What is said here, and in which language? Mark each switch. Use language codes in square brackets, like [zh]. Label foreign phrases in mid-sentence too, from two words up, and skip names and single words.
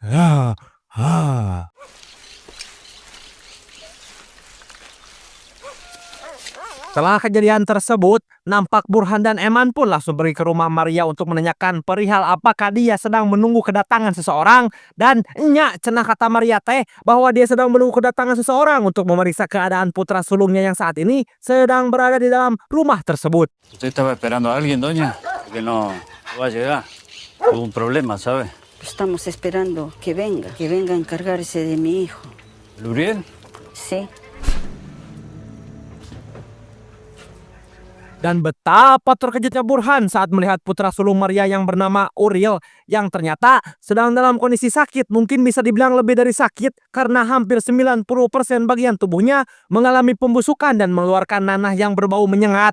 [id] Setelah kejadian tersebut, nampak Burhan dan Eman pun langsung pergi ke rumah Maria untuk menanyakan perihal apakah dia sedang menunggu kedatangan seseorang. Dan [su] nyak cenah [id] kata Maria teh bahwa dia sedang menunggu kedatangan seseorang untuk memeriksa keadaan putra sulungnya yang saat ini sedang berada di dalam rumah tersebut. [es] Usted estaba esperando a alguien, doña, que no va a llegar. Hubo un problema, ¿sabe? Estamos esperando que venga a encargarse de mi hijo. ¿Luriel? Sí. [id] Dan betapa terkejutnya Burhan saat melihat putra sulung Maria yang bernama Uriel yang ternyata sedang dalam kondisi sakit, mungkin bisa dibilang lebih dari sakit karena hampir 90% bagian tubuhnya mengalami pembusukan dan mengeluarkan nanah yang berbau menyengat.